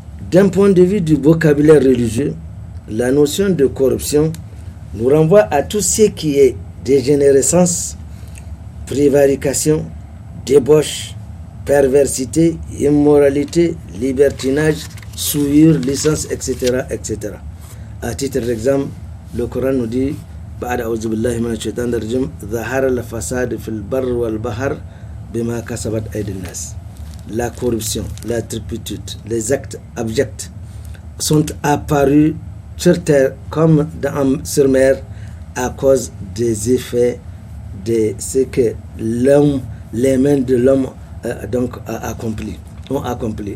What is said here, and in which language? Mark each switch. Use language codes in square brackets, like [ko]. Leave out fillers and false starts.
[fr] D'un point de vue du vocabulaire religieux, la notion de corruption nous renvoie à tout ce qui est dégénérescence, prévarication, débauche, perversité, immoralité, libertinage, souillure, licence, etc., etc. À titre d'exemple, le Coran nous dit [ar] بعد أعوذ بالله من الشيطان الرجيم ظهر الفساد في البر والبحر بما كسبت أيدي الناس. [fr] La corruption, la turpitude, les actes abjects sont apparus sur terre comme sur mer à cause des effets de ce que les mains de l'homme ont accompli.